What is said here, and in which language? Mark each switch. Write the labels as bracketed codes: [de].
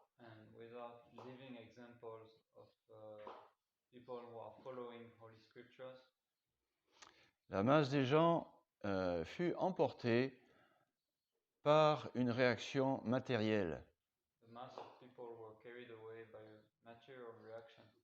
[en] and without living examples of people who are following Holy Scriptures, [fr] la masse des gens fut emportée par une réaction matérielle, [en] the mass of people were carried away by a material reaction,